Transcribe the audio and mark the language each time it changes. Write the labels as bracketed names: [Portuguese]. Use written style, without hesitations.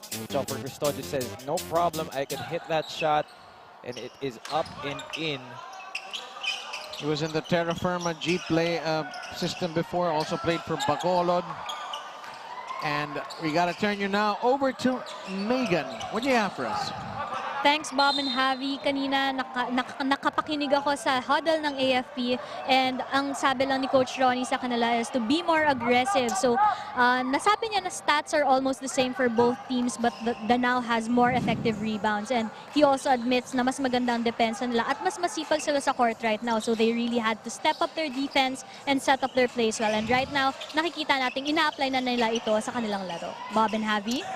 [English] Joffer Custodio says, no problem, I can hit that shot. And it is up and in. He was in the Terra Firma G play system before, also played for Bacolod. And we got to turn you now over to Megan. What do you have for us? Thanks, Bob and Javi. [Filipino] Kanina nakapakinig ako sa huddle ng AFP and ang sabi lang ni Coach Ronnie sa kanila is [English] to be more aggressive. [Filipino] So, nasabi niya na [English] stats are almost the same for both teams but Danao has more effective rebounds. And he also admits [Filipino] na mas magandang depensa nila at mas masipag sila sa court [English] right now. So, they really had to step up their defense and set up their plays well. And right now, [Filipino] nakikita natin ina-apply na nila ito sa kanilang laro. Bob and Javi.